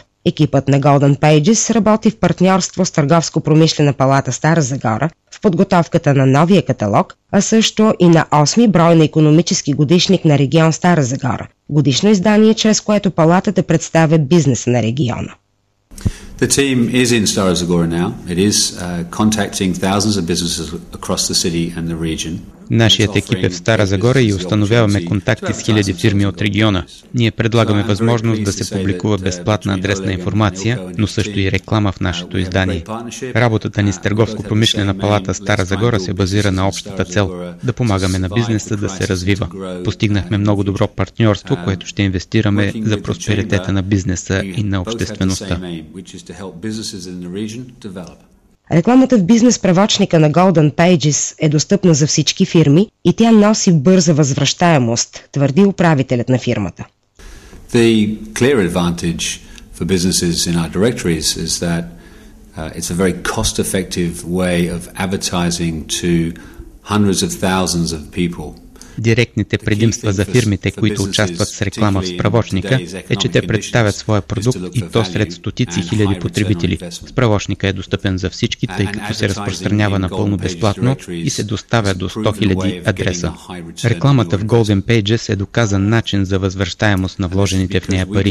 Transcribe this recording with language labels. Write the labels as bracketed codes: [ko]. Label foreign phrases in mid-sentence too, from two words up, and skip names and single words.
[bg] Екипът на Golden Pages работи в партньорство с Търговско-промишлена палата Стара Загора в подготовката на новия каталог, а също и на 8-ми брой на икономически годишник на регион Стара Загора, годишно издание, чрез което палатата представя бизнеса на региона. [en] The team is in Stara Zagora now. It is contacting thousands of businesses across the city and the region. [bg] Нашият екип е в Стара Загора и установяваме контакти с хиляди фирми от региона. Ние предлагаме възможност да се публикува безплатна адресна информация, но също и реклама в нашето издание. Работата ни с Търговско-промишлена палата Стара Загора се базира на общата цел – да помагаме на бизнеса да се развива. Постигнахме много добро партньорство, което ще инвестираме за просперитета на бизнеса и на обществеността. Рекламата в бизнес правочника на Golden Pages е достъпна за всички фирми и тя носи бърза възвръщаемост, твърди управителят на фирмата. [en] The clear advantage for businesses in our directories is that it's a very cost-effective way of advertising to hundreds of thousands of people. [bg] Директните предимства за фирмите, които участват с реклама в справочника, е, че те представят своя продукт и то сред стотици хиляди потребители. Справочника е достъпен за всички, тъй като се разпространява напълно безплатно и се доставя до 100 000 адреса. Рекламата в Golden Pages е доказан начин за възвръщаемост на вложените в нея пари.